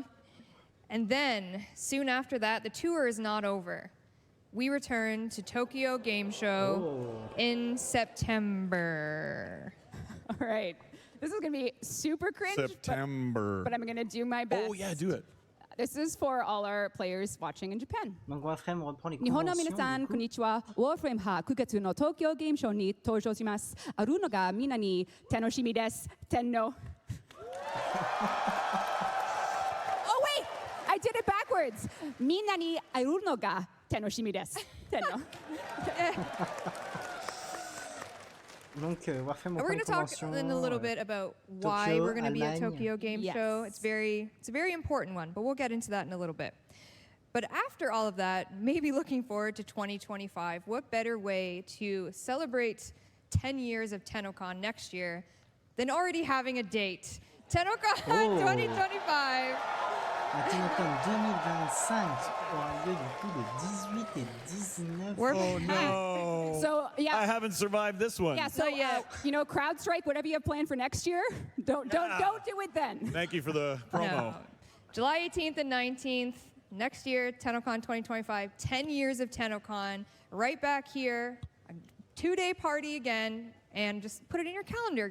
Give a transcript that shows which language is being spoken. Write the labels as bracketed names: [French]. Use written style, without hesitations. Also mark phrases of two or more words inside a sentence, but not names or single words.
[English] And then, soon after that, the tour is not over. We return to Tokyo Game Show in September. All right. This is going to be super cringe. September. But I'm going to do my best. Oh, yeah, do it. This is for all our players watching in Japan. [French] Donc Warframe reprend les [Japanese] 日本の [French] conventions. [Japanese] 皆さん、 [French] du coup. [Japanese] こんにちは。Warframe は9月の東京ゲームショウに登場します。あるのがみんなに楽しみです。 [English] 天皇。Oh wait! I did it backwards. [Japanese] みんなに会えるのが楽しみです。天皇。 [French] Donc Warframe [English] We're [French] reprend [English] going [French] les [English] to talk [French] conventions. [English] in a little bit about why Tokyo, we're going to be at [French] Allemagne. [English] Tokyo Game Show. It's a very important one, but we'll get into that in a little bit. But after all of that, maybe looking forward to 2025, what better way to celebrate 10 years of Tennocon next year than already having a date? Tennocon 2025. [French] La Tennocon 2025 aura lieu du coup le 18 et 19 [English] Oh no! So, yeah. I haven't survived this one. Yeah, so you know, CrowdStrike, whatever you have planned for next year, don't do it then. Thank you for the promo. No. July 18th and 19th, next year, Tennocon 2025, 10 years of Tennocon, right back here, a 2-day party again, and just put it in your calendar.